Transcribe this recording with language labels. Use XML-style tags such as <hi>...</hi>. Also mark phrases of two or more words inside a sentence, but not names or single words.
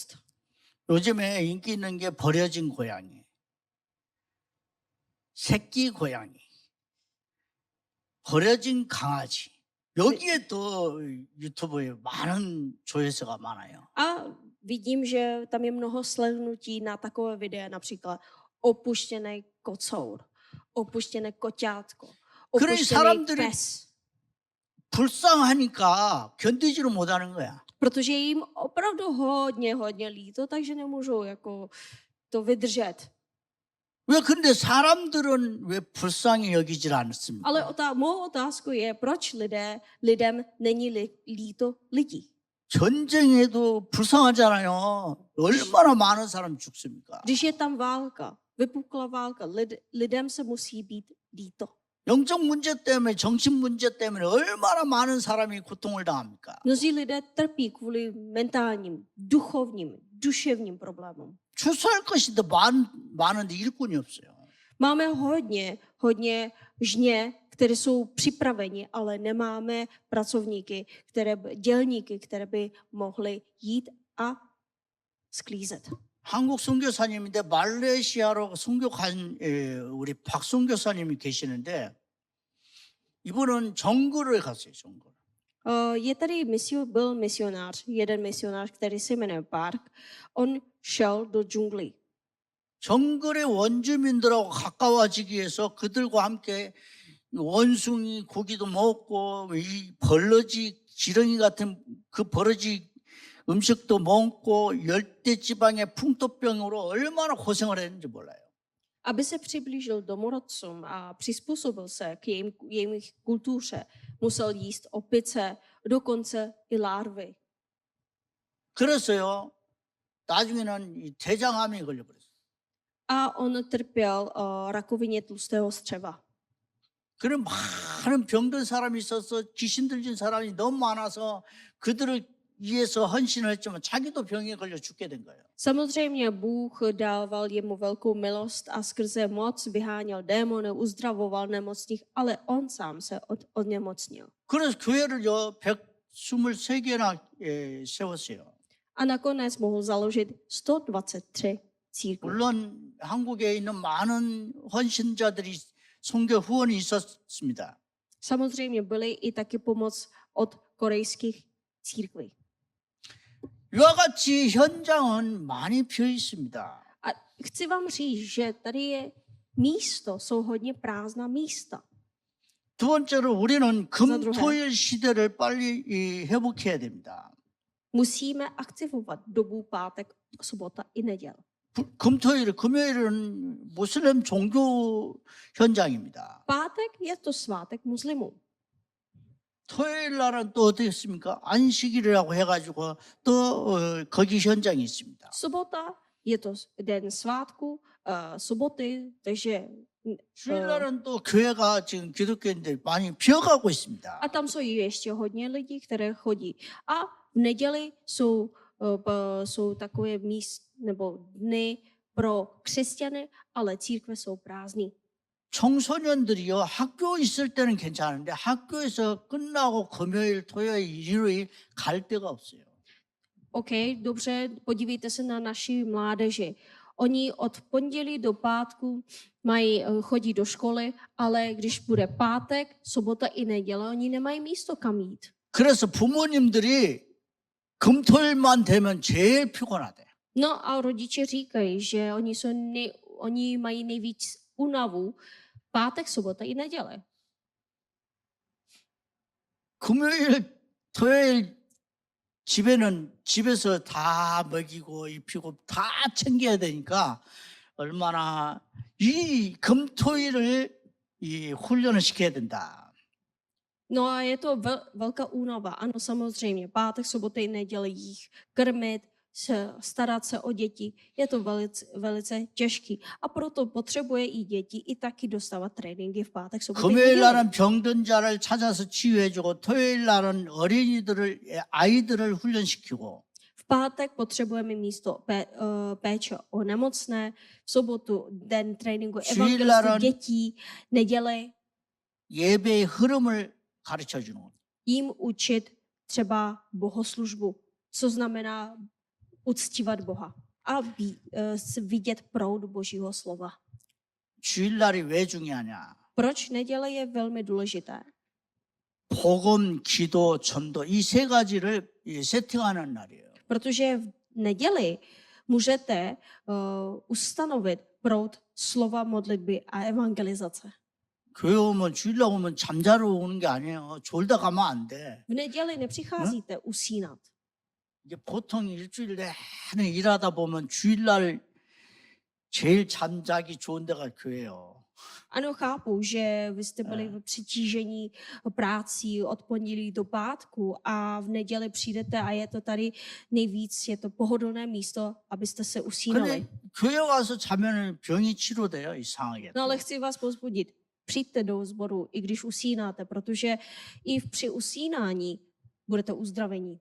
<ko>요즘에 인기 있는 게 버려진 고양이, 새끼 고양이, 버려진 강아지. 여기에 또 유튜브에 많은 조회수가 많아요.</ko> <cs>A vidím, že tam je mnoho slednutí na takové videa, například opuštěný kocour, opuštěné koťátko, opuštěný</cs> <ko>사람들이-</ko> <cs>pes.</cs> <ko>불쌍하니까 견디지를 못하는 거야.</ko> <cs>Protože je jim opravdu hodně líto, takže nemůžou jako to vydržet.</cs> <ko>왜 근데 사람들은 왜 불쌍히 여기질 않습니까?</ko> <cs>Ale mou otázku je, proč lidem není líto lidí.</cs> <ko>전쟁에도 불쌍하잖아요. 얼마나 많은 사람이 죽습니까?</ko> <cs>Když je tam válka, vypukla válka, lidem se musí být líto.</cs> <ko>영적 문제 때문에 정신 문제 때문에 얼마나 많은 사람이 고통을 당합니까?</ko> <cs>Mnozí lidé trpí kvůli mentálním, duchovním, duševním problémům.</cs> <ko>추수할 것이 더 많은데 일꾼이 없어요.</ko> <cs>Máme hodně žně, které jsou připraveni, ale nemáme pracovníky, dělníky, které by mohly jít a sklízet.</cs> <ko>한국 선교사님인데 말레이시아로 선교간 우리 박 선교사님이 계시는데 이분은 정글을 갔어요. 정글.</ko> <cs>Je tady byl misionář, jeden misionář, který se jmenuje Park. On šel do džunglí.</cs> <ko>정글의 원주민들하고 가까워지기 위해서 그들과 함께 원숭이 고기도 먹고 이 벌러지 지렁이 같은 그 벌러지 음식도 먹고 열대 지방의 풍토병으로 얼마나 고생을 했는지 몰라요.</ko> <cs>Aby se přiblížil domorodcům a přizpůsobil se k jejich kultuře, musel jíst opice, dokonce i larvy.</cs> <ko>그래서요, 나중에는 이 대장암에 걸려버렸어요.</ko> <cs>A on trpěl rakovině tlustého střeva.</cs> <ko>그런 많은 병든 사람이 있어서 귀신 들린 사람이 너무 많아서 그들을 위해서 헌신을 했지만 자기도 병에 걸려 죽게 된 거예요.</ko> <cs>Samozřejmě Bůh dával jemu velkou milost a skrze moc vyháněl démony, uzdravoval nemocných, ale on sám se onemocnil.</cs> <ko>그래서 교회를요 123개나 세웠어요.</ko> <cs>A nakonec mohl založit 123 církví.</cs> <ko>물론 한국에 있는 많은 헌신자들이 선교 후원이 있었습니다.</ko> <cs>Samozřejmě byly i taky pomoc od korejských církví.</cs> <ko>이와 같이 현장은 많이 비어 있습니다.</ko> <cs>A chci vám říct, že tady je místo, jsou hodně prázdná místa.</cs> <ko>두 번째로 우리는</ko> <cs>druhé.</cs> <ko>금토일 시대를 빨리 회복해야 됩니다.</ko> <cs>Musíme aktivovat dobu pátek, sobota i neděl.</cs> <ko>금토일, 금요일은 모슬렘 종교 현장입니다.</ko> <cs>Pátek je to svátek muslimů.</cs> <ko>토요일 날은 또 어떻게 했습니까? 안식일이라고 해가지고 또 거기 현장이 있습니다.</ko> <cs>Sobota je to den svátku, soboty, takže</cs> <ko>주일 날은 또 교회가 지금 기독교인들 많이 비어가고 있습니다.</ko> <cs>a tam jsou ještě hodně lidí, které chodí. A v neděli jsou takové míst nebo dny pro křesťany, ale církve jsou prázdné.</cs> <ko>청소년들이요 학교 있을 때는 괜찮은데 학교에서 끝나고 금요일, 토요일, 일요일 갈 데가 없어요.</ko> <cs>OK, dobře, podívejte se na naši mládeži. Oni od pondělí do pátku chodí do školy, ale když bude pátek, sobota i neděle, oni nemají místo kam jít.</cs> <ko>그래서 부모님들이 금토일만 되면 제일 피곤하대.</ko> <cs>No a rodiče říkají, že oni mají nejvíc únavu pátek, sobota i neděle.</cs> <ko>금요일, 토요일 집에서 다 먹이고 입히고 다 챙겨야 되니까 얼마나 이 금토일을 훈련을 시켜야 된다.</ko> <cs>No a je to velká únava. Ano, samozřejmě. Pátek, sobota i neděle jich krmit, starat se o děti. Je to velice těžký. A proto potřebuje i děti i taky dostávat tréninky v pátek, sobota i</cs> <ko>금요일</ko> <cs>neděle.</cs> <ko>날은 병든 자를 찾아서 치유해주고 토요일 날은 아이들을 훈련시키고</ko> <cs>V pátek potřebujeme místo péče o nemocné, v sobotu den tréninku evangelistů dětí, neděle</cs> <ko>예배의 흐름을 가르쳐 주는 겁니다.</ko> <cs>jim učit třeba bohoslužbu, co znamená uctívat Boha a vidět proud Božího slova.</cs> <ko>주일날이 왜 중요하냐?</ko> <cs>Proč neděle je velmi důležité?</cs> <ko>복음, 기도, 전도 이 세 가지를 세팅하는 날이에요.</ko> <cs>Protože v neděli můžete ustanovit proud slova modlitby a evangelizace.</cs> <ko>교회 오면 주일날 오면 잠자러 오는 게 아니에요. 졸다 가면 안 돼.</ko> <cs>V neděli nepřicházíte usínat.</cs> <ko>이제 보통 일주일 내내 일하다 보면 주일날 제일 잠자기 좋은 데가 교회예요.</ko> <cs>Ano, chápu, že vy jste byli v přetížení prácí od pondělí do pátku a v neděli přijdete a je to tady nejvíc, je to pohodlné místo, abyste se usínali.</cs> <ko>근데 교회 와서 자면 병이 치료돼요, 이상하게.</ko> <cs>No ale chci vás povzbudit. Přijďte do sboru, i když usínáte, protože i při usínání budete uzdravení.</cs>